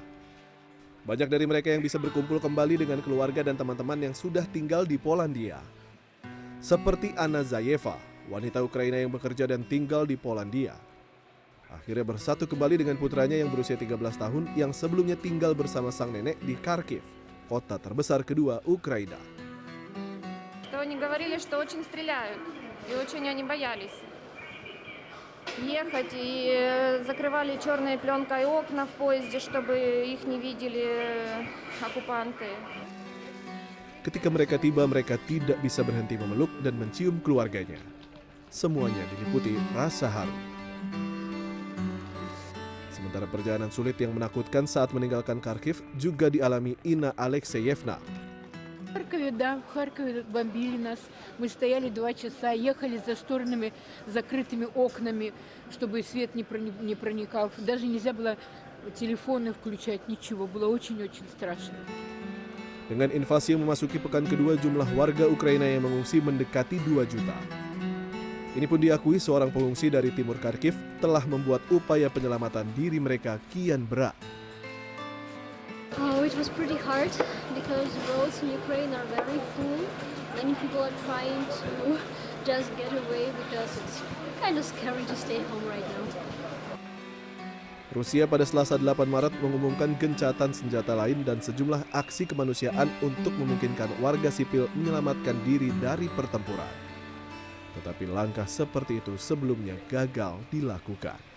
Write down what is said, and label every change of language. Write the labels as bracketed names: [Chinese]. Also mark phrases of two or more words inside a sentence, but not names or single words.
[Indonesian] Banyak dari mereka yang bisa berkumpul kembali dengan keluarga dan teman-teman yang sudah tinggal di Polandia. Seperti Anna Zayeva, wanita Ukraina yang bekerja dan tinggal di Polandia. Akhirnya bersatu kembali dengan putranya yang berusia 13 tahun yang sebelumnya tinggal bersama sang nenek di Kharkiv, kota terbesar kedua Ukraina. [Russian] Что они говорили, что очень стреляют, и очень они боялись ехать, и закрывали черной пленкой окна в поезде, чтобы их не видели оккупанты. [Indonesian] Ketika mereka tiba, mereka tidak bisa berhenti memeluk dan mencium keluarganya. Semuanya diliputi rasa haru. Sementara perjalanan sulit yang menakutkan saat meninggalkan Kharkiv juga dialami Ina Alexeyevna. [Russian] В Харькове, да, в Харькове бомбили нас. Мы стояли 2 часа, ехали за шторными закрытыми окнами, чтобы свет не проникал. Даже нельзя было телефоны включать, ничего. Было очень-очень страшно. [Indonesian] Dengan invasi yang memasuki pekan kedua, jumlah warga Ukraina yang mengungsi mendekati 2 juta. Ini pun diakui seorang pengungsi dari timur Kharkiv telah membuat upaya penyelamatan diri mereka kian berat. [English] Oh, it was pretty hard because roads in Ukraine are very full. Many people are trying to just get away because it's kind of scary to stay home right now. [Indonesian] Rusia pada Selasa 8 Maret mengumumkan gencatan senjata lain dan sejumlah aksi kemanusiaan untuk memungkinkan warga sipil menyelamatkan diri dari pertempuran. Tetapi langkah seperti itu sebelumnya gagal dilakukan.